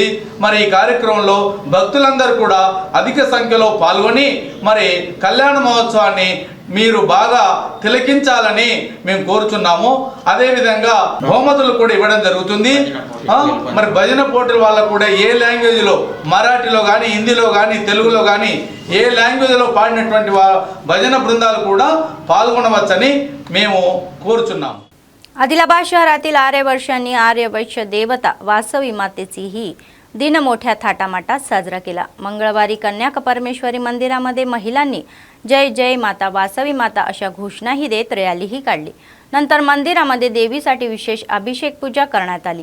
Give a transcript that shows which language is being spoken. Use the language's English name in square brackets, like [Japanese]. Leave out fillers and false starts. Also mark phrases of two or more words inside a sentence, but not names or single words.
[Telugu] మరి ఈ కార్యక్రమంలో భక్తులందరూ కూడా అధిక సంఖ్యలో పాల్గొని మరి కళ్యాణ మహోత్సవాన్ని మీరు బాగా తిలకించాలని మేము కోరుచున్నాము। అదేవిధంగా బహుమతులు కూడా ఇవ్వడం జరుగుతుంది। మరి భజన పోటీల వాళ్ళకు కూడా ఏ లాంగ్వేజ్లో మరాఠీలో కానీ హిందీలో కానీ తెలుగులో కానీ ఏ లాంగ్వేజ్లో పాడినటువంటి భజన బృందాలు కూడా పాల్గొనవచ్చని మేము కోరుచున్నాము। [Marathi] आदिलाबाद शहरातील 8 वर्षांनी आर्यवैश्य देवता वासवी मातेचीही दिन मोठ्या थाटामाटात साजरा केला। मंगळवारी कन्या परमेश्वरी मंदिरामध्ये महिलांनी जय जय माता वासवी माता अशा घोषणाही देत रॅलीही काढली। नंतर मंदिरामध्ये देवीसाठी विशेष अभिषेक पूजा करण्यात आली।